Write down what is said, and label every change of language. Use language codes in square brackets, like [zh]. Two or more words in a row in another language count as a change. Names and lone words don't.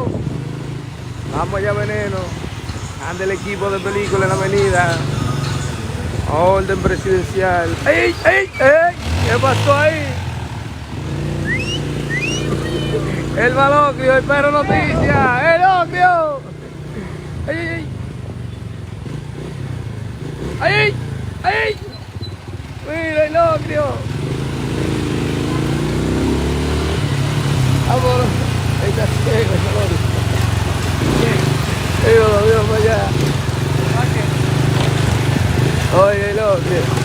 [es] Vamos ya Veneno. Anda el equipo de película en la avenida. Orden presidencial. ¡Ey, ey, ey! ¿Qué pasó ahí? El malocrio, el perro noticia. ¡El ocrio! ¡Ey, ey, ey! ¡Ey, ey! ¡Mira el ocrio! Vámonos. Ahí está ciego el malocrio. Dios, Dios, para allá. Oye, el ocrio.